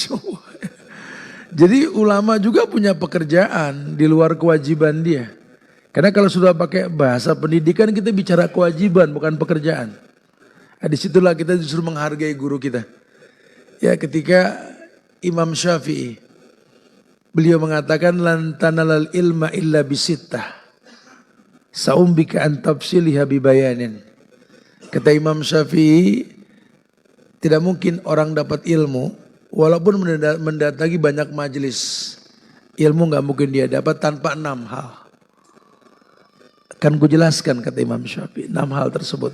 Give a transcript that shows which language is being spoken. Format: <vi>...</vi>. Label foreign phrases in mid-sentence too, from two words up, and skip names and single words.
<id>Jadi ulama juga punya pekerjaan di luar kewajiban dia. Karena kalau sudah pakai bahasa pendidikan kita bicara kewajiban bukan pekerjaan. Nah, disitulah kita justru menghargai guru kita. Ya ketika Imam Syafi'i, beliau mengatakan</id> <ar>لن تنال العلم إلا بستة. سأنبيك عن تفصيلها ببيان.</ar> <id>Kata Imam Syafi'i, tidak mungkin orang dapat ilmu walaupun mendatangi banyak majelis. Ilmu gak mungkin dia dapat tanpa 6 hal. Kan gue jelaskan kata Imam Syafi'i 6 hal tersebut.</id>